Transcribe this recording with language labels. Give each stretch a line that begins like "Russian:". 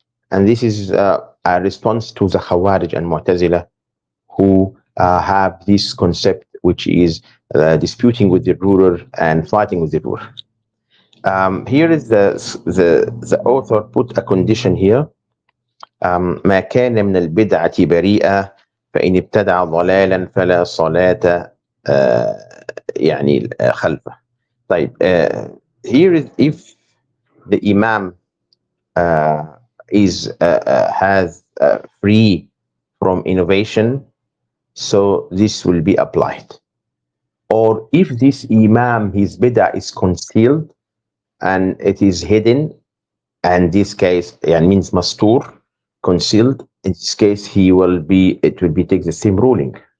English: And this is a response to the Khawarij and Mu'tazila, who have this concept, which is disputing with the ruler and fighting with the ruler. Here is the author put a condition here.
Arabic: ما كان من البدعة بريئة فإن ابتدع ضلالا فلا صلاة يعني خلفه.
English: طيب, here is if the Imam uh, is has free from innovation, so this will be applied. Or if this Imam, his bid'ah is concealed and it is hidden, and this case means mastur, concealed, in this case it will be take the same ruling.